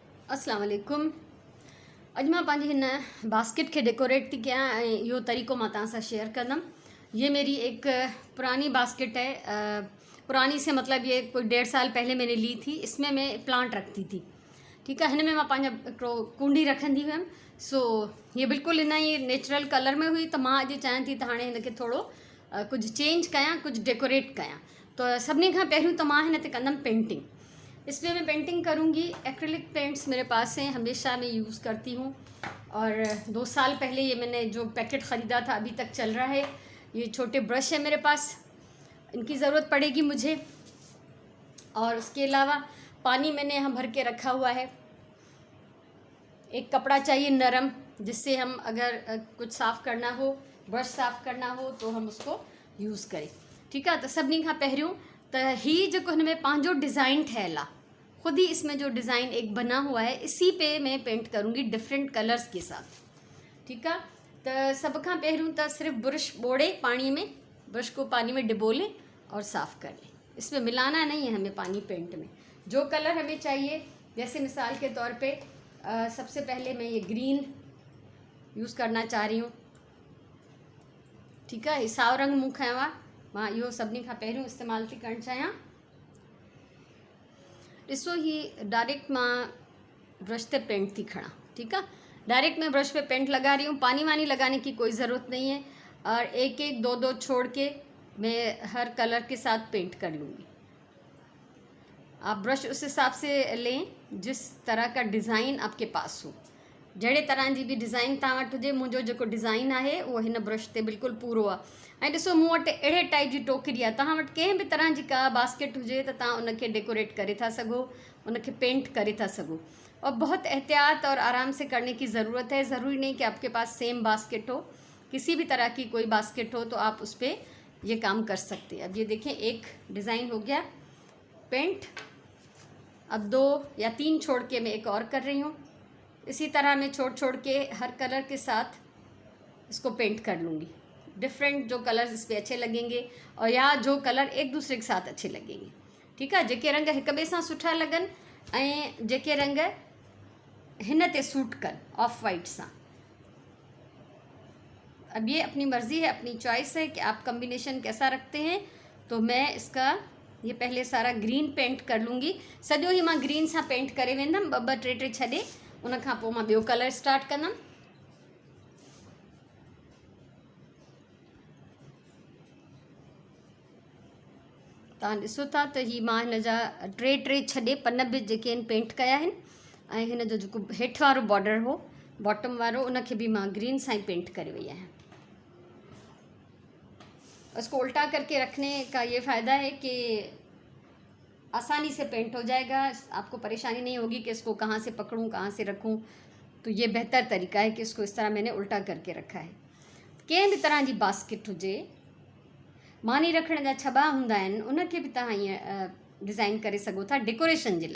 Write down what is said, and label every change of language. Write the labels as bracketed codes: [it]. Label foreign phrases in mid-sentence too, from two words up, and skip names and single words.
[ar] السلام عليكم. [sd] अॼु मां पंहिंजी हिन बास्केट खे डेकोरेट थी कयां ऐं इहो तरीक़ो मां तव्हां सां शेयर कंदमि। [hi] ये मेरी एक पुरानी बास्केट है। पुरानी से मतलब ये कोई 1.5 साल पहले मैंने ली थी। इसमें मैं प्लांट रखती थी। [sd] ठीकु आहे, हिन में मां पंहिंजा हिकिड़ो कुंडी रखंदी हुयमि। सो ये बिल्कुलु इन ई नेचुरल कलर में हुई, त मां अॼु चाहियां थी त हाणे हिनखे थोरो कुझु चेंज कयां, कुझु डेकोरेट कयां। त सभिनी खां पहिरियों त मां हिन ते कंदमि पेंटिंग। [hi] इसमें मैं पेंटिंग करूँगी। [en] acrylic paints [hi] मेरे पास हैं, हमेशा मैं यूज़ करती हूँ। और 2 साल पहले ये मैंने जो पैकेट ख़रीदा था अभी तक चल रहा है। ये छोटे ब्रश है मेरे पास, इनकी ज़रूरत पड़ेगी मुझे। और उसके अलावा पानी मैंने यहाँ भर के रखा हुआ है। एक कपड़ा चाहिए नरम, जिससे हम अगर कुछ साफ़ करना हो, ब्रश साफ़ करना हो, तो हम उसको यूज़ करें। ठीक है, तो [sd] सभिनी खां पहिरियों त ही जेको हिन में पंहिंजो डिज़ाइन ठहियल आहे, [hi] खुद ही इसमें जो डिज़ाइन एक बना हुआ है, इसी पे मैं पेंट करूँगी [en] different colours [hi] के साथ। ठीक है, तो [sd] सब खां पहिरियों [hi] तो सिर्फ ब्रश बोड़े पानी में, ब्रश को पानी में डिबो लें और साफ़ कर लें। इसमें मिलाना नहीं है हमें पानी पेंट में। जो कलर हमें चाहिए, जैसे मिसाल के तौर पे सबसे पहले मैं ये ग्रीन यूज़ करना चाह रही हूँ। ठीक है, [sd] साओ रंग मूं खयों आहे, मां इहो सभिनी खां पहिरियों इस्तेमालु थी करणु चाहियां। ॾिसो, ही डायरेक्ट मां ब्रश पे पेंट थी खड़ा। [hi] ठीक है, डायरेक्ट मैं ब्रश पे पेंट लगा रही हूँ, पानी वानी लगाने की कोई ज़रूरत नहीं है। और एक एक दो दो छोड़ के मैं हर कलर के साथ पेंट कर लूँगी। आप ब्रश उस हिसाब से लें जिस तरह का डिज़ाइन आपके पास हो। [sd] जहिड़े तरह जी बि डिज़ाइन तव्हां वटि हुजे, मुंहिंजो जेको डिज़ाइन आहे उहो हिन ब्रश ते बिल्कुलु पूरो आहे। ऐं ॾिसो, मूं वटि अहिड़े टाइप जी टोकरी आहे। तव्हां वटि कंहिं बि तरह जी का बास्केट हुजे त तव्हां उनखे डेकोरेट करे था सघो, उनखे पेंट करे था सघो। [hi] और बहुत एहतियात और आराम से करने की ज़रूरत है। ज़रूरी नहीं कि आपके पास सेम बास्केट हो, किसी भी तरह की कोई बास्केट हो तो आप उस पर ये काम कर सकते हैं। अब ये देखें, एक डिज़ाइन हो गया पेंट। अब 2 या 3 छोड़ के मैं एक और कर रही हूँ। इसी तरह मैं छोड़ छोड़ के हर कलर के साथ इसको पेंट कर लूँगी। डिफरेंट जो कलर्स इस पर अच्छे लगेंगे और या जो कलर एक दूसरे के साथ अच्छे लगेंगे। ठीक है, [sd] जेके रंग हिक ॿिए सां सुठा लॻनि ऐं जेके रंग हिन ते सूट कनि [en] off white [sd] सां। [hi] अब ये अपनी मर्ज़ी है, अपनी चॉइस है कि आप कम्बिनेशन कैसा रखते हैं। तो मैं इसका ये पहले सारा ग्रीन पेंट कर लूँगी। [sd] सॼो ही मां ग्रीन सां पेंट करे वेंदमि, 2-2 3-3 छॾे। उन खां पोइ मां ॿियो कलर स्टार्ट कंदमि। तव्हां ॾिसो था त ही मां हिन जा 3-3 छॾे पन बि जेके आहिनि पेंट कया आहिनि। ऐं हिन जो जेको हेठि वारो बॉर्डर हो, बॉटम वारो, उनखे भी मां ग्रीन सां ही पेंट करे वई आहियां। [hi] उसको उल्टा करके रखने का ये फ़ायदा है कि आसानी से पेंट हो जाएगा। आपको परेशानी नहीं होगी कि इसको कहाँ से पकड़ूं, कहाँ से रखूं। तो ये बेहतर तरीका है कि इसको इस तरह मैंने उल्टा करके रखा है। [sd] कंहिं भी तरह जी बास्केट हुजे, मानी रखण जा छॿा हूंदा आहिनि, उनखे भी तव्हां ईअं डिज़ाइन करे सघो था डेकोरेशन जे लाइ।